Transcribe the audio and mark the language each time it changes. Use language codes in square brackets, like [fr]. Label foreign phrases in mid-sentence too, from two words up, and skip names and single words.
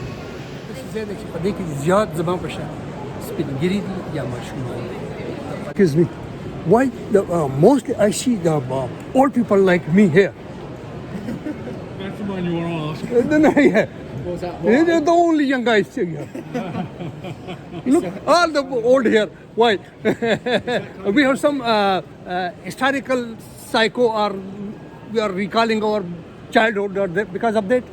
[ps] زیاده چې په دې کې زیات زما په شان سپینګری دي یا ماشومان دي. [en] Excuse me. Why mostly I see the old people like me here. That's the one you want to ask. No, yeah. They're the only young guys here. Look, all the old here. Why? We have some historical psycho, or we are recalling our childhood, or because of that.